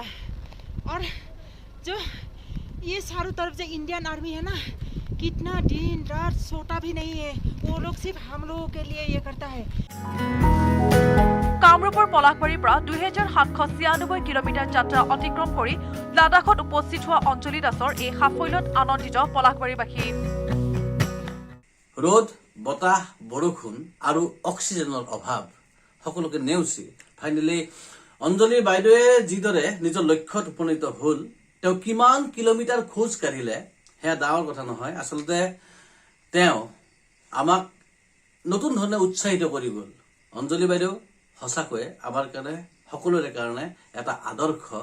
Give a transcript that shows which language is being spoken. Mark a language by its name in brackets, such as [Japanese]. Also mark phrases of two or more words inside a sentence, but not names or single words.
[Hindi] और जो ये चारों तरफ जो इंडियन आर्मी है ना, कितना दिन रात सोता भी नहीं है, वो लोग सिर्फ हम लोगों के लिए ये करता है। [Assamese] কামৰূপৰ পলাশবাৰীৰ পৰা 2796 কিলোমিটাৰ যাত্ৰা অতিক্ৰম কৰি লাডাখত উপস্থিত হোৱা অঞ্জলি দাসৰ এই সাফল্যত আনন্দিত পলাশবাৰীবাসী। রোদ বতাহ বৰষুণ আৰু অক্সিজেনৰ অভাৱ সকলোকে নেওচি ফাইনেলি অঞ্জলি বাইদেৱে যিদৰে নিজৰ লক্ষ্যত উপনীত হ'ল তেওঁ কিমান কিলোমিটাৰ খোজ কাঢ়িলে সেয়া ডাঙৰ কথা নহয় আচলতে তেওঁ আমাক নতুন ধৰণে উৎসাহিত কৰি গ'ল অঞ্জলি বাইদেউ সঁচাকৈ আমাৰ কাৰণে সকলোৰে কাৰণে এটা আদৰ্শ